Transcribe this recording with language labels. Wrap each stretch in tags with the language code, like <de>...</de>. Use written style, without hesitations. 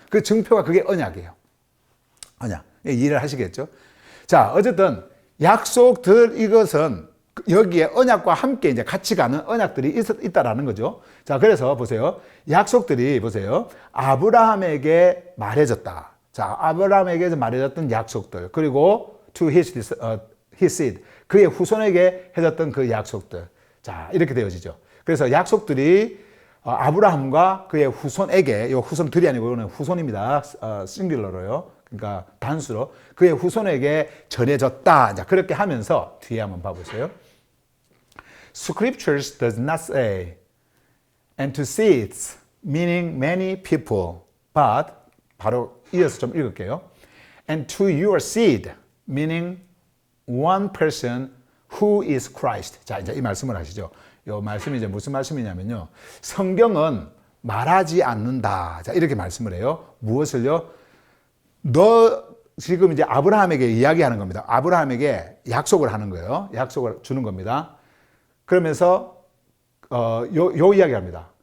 <ko>그 증표가 그게 언약이에요. 언약. 이해를 하시겠죠? 자, 어쨌든 약속들 이것은 여기에 언약과 함께 이제 같이 가는 언약들이 있다라는 거죠. 자, 그래서 보세요. 약속들이 보세요. 아브라함에게 말해졌다. 자, 아브라함에게 말해졌던 약속들. 그리고</ko> <en>to his seed.</en> <ko>그의 후손에게 해졌던 그 약속들. 자, 이렇게 되어지죠. 그래서 약속들이 아브라함과 그의 후손에게, 이 후손들이 아니고 이거는 후손입니다. 싱귤러로요. 그러니까 단수로 그의 후손에게 전해졌다. 자, 그렇게 하면서 뒤에 한번 봐보세요.</ko> <en>Scriptures does not say and to seeds, meaning many people, but</en> <ko>바로 이어서 좀 읽을게요.</ko> <en>And to your seed, meaning one person who is Christ.</en> <ko>자, 이제 이 말씀을 하시죠. 이 말씀이 이제 무슨 말씀이냐면요. 성경은 말하지 않는다. 자, 이렇게 말씀을 해요. 무엇을요? 너 지금 이제 아브라함에게 이야기하는 겁니다. 아브라함에게 약속을 하는 거예요. 약속을 주는 겁니다. 그러면서 요 이야기합니다.</ko>